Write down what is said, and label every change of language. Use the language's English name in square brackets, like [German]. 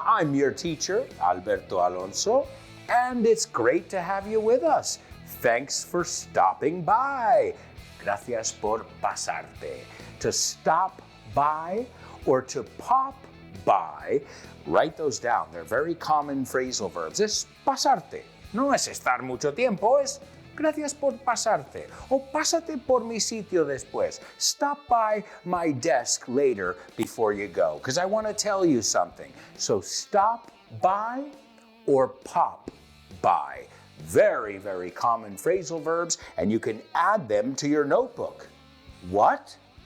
[English] I'm your teacher, Alberto Alonso, and it's great to have you with us. Thanks for stopping by. [Spanish] Gracias por pasarte. [English] To stop by or to pop by, write those down. They're very common phrasal verbs. [Spanish] Es pasarte. No es estar mucho tiempo, es gracias por pasarte. O pásate por mi sitio después. [English] Stop by my desk later before you go, because I want to tell you something. So stop by or pop by. Very, very common phrasal verbs, and you can add them to your notebook. What?